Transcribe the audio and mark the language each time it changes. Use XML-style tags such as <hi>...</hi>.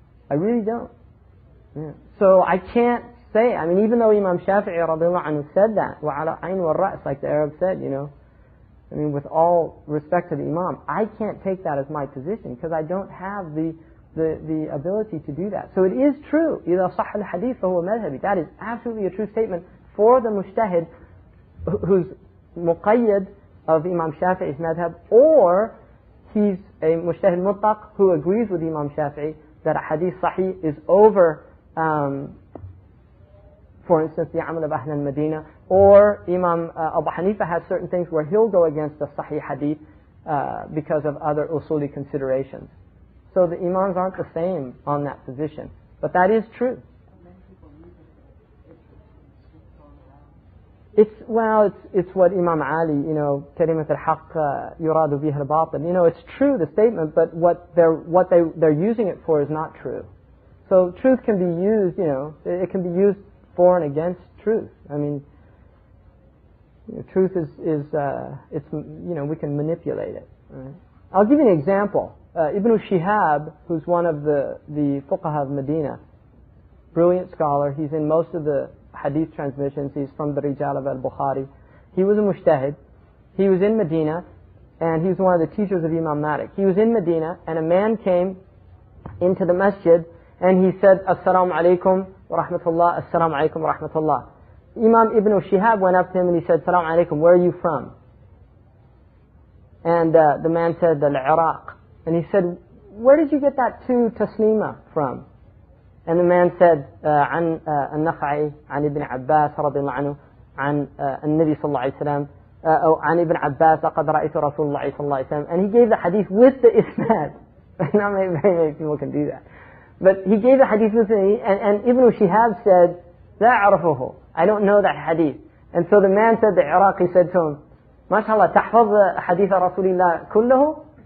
<en>I really don't. Yeah. So I can't say, I mean, even though Imam Shafi'i radiallahu anhu said that,</en> <ar>وَعَلَى عَيْنِ وَالرَّأْسِ,</ar> <en>like the Arabs said, I mean, with all respect to the Imam, I can't take that as my position, because I don't have the ability to do that. So it is true,</en> <ar>إِذَا صَحَّ الْحَدِيث فَهُوَ مَذْهَبِ.</ar> <en>That is absolutely a true statement for the mujtahid who's muqayyad of Imam Shafi'i's madhab, or he's a mujtahid mutlaq who agrees with Imam Shafi'i that a hadith sahih is over, for instance, the amal of Ahl al-Madinah, or Imam Abu Hanifa has certain things where he'll go against the sahih hadith because of other usuli considerations. So the imams aren't the same on that position. But that is true. It's what Imam Ali,</en> <ar>كلمة الحق يراد بها الباطل.</ar> <en>It's true, the statement, but what they're using it for is not true. So truth can be used, it can be used for and against truth. I mean, truth is we can manipulate it. Right? I'll give you an example. Ibn Shihab, who's one of the fuqaha of Medina, brilliant scholar. He's in most of the hadith transmissions. He's from the Rijal of al-Bukhari. He was a mujtahid. He was in Medina, and he was one of the teachers of Imam Malik. He was in Medina, and a man came into the masjid, and he said, Assalamu alaikum wa rahmatullah, Assalamu alaikum wa rahmatullah. Imam Ibn Shihab went up to him and he said, Assalamu alaikum, where are you from? And the man said, Al-Iraq. And he said, where did you get that two taslima from? And the man said,</en> <ar>عن النخعي عن ابن عباس رضي الله عنه عن النبي صلى الله عليه وسلم أو عن ابن عباس لقد رأيت رسول الله صلى الله عليه وسلم.</ar> <en>And he gave the hadith with the isnad. Not very many people can do that. But he gave the hadith with the, and Ibn Shihab said,</en> <ar>لا أعرفه.</ar> <en>I don't know that hadith. And so the man said, the Iraqi said to him, MashaAllah,</en> <ar>تحفظ حديث رسول الله كله?</ar>